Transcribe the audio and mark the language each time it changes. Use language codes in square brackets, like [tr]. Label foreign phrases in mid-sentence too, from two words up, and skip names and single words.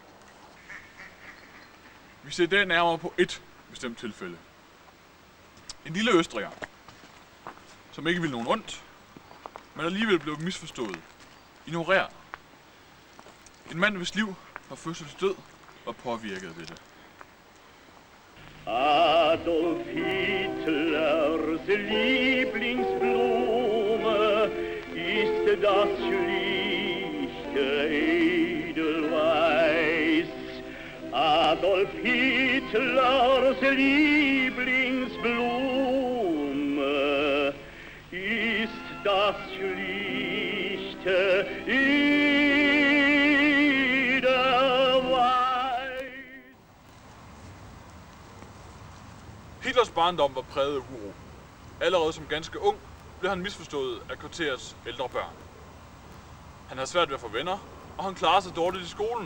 [da] Vi ser i dag nærmere på et bestemt tilfælde. En lille østriger, som ikke ville nogen ondt, men alligevel blev misforstået, ignoreret. En mand, hvis liv fra fødsel til død var påvirket ved det. [de] Adolf Hitlers Lieblingsblume ist das schlichte Edelweiß. Adolf Hitlers Lieblingsblume ist das schlichte Edelweiß. [da] Hitlers barndom var præget af uro. Allerede som ganske ung blev han misforstået af kvarterets ældre børn. Han havde svært ved at få venner, og han klarede sig dårligt i skolen.